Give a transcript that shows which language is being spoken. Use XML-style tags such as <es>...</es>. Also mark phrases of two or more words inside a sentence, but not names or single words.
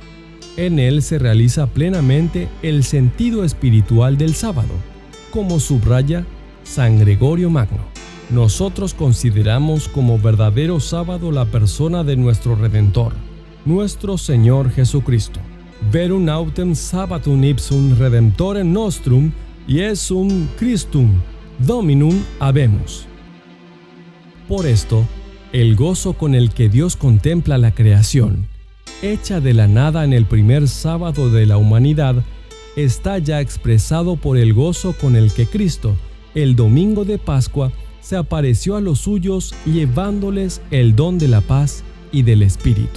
<es>En él se realiza plenamente el sentido espiritual del sábado, como subraya San Gregorio Magno. Nosotros consideramos como verdadero sábado la persona de nuestro Redentor, nuestro Señor Jesucristo.</es> <la>Verum autem sabbatum ipsum redemptorem nostrum Iesum Christum Dominum habemus.</la> <es>Por esto, el gozo con el que Dios contempla la creación, hecha de la nada en el primer sábado de la humanidad, está ya expresado por el gozo con el que Cristo, el domingo de Pascua, se apareció a los suyos llevándoles el don de la paz y del Espíritu.</es>